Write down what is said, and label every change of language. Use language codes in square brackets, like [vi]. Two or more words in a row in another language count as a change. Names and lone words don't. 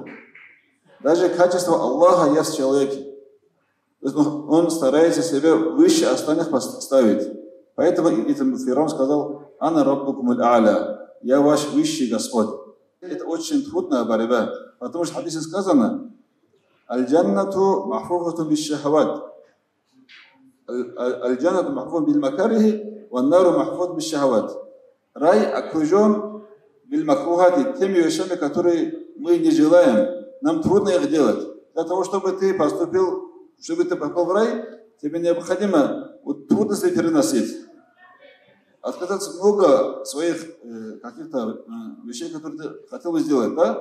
[ru] Даже качество Аллаха есть в человеке. То есть он старается себя выше остальных поставить. Поэтому Фир'аун сказал: [ar] «أنا ربكم الأعلى», [ru] «Я ваш высший Господь». Это очень трудная борьба, потому что в хадисе сказано: [ar] «الجنة محفوفة بالشهوات». «الجنة محفوفة بالمكاره، والنار محفوفة بالشهوات». [ru] Рай окружен биль-макрухати, теми вещами, которые мы не желаем. Нам трудно их делать. Для того, чтобы ты поступил, чтобы ты попал в рай, тебе необходимо трудности переносить. Отказаться много своих каких-то вещей, которые ты хотел бы сделать, да?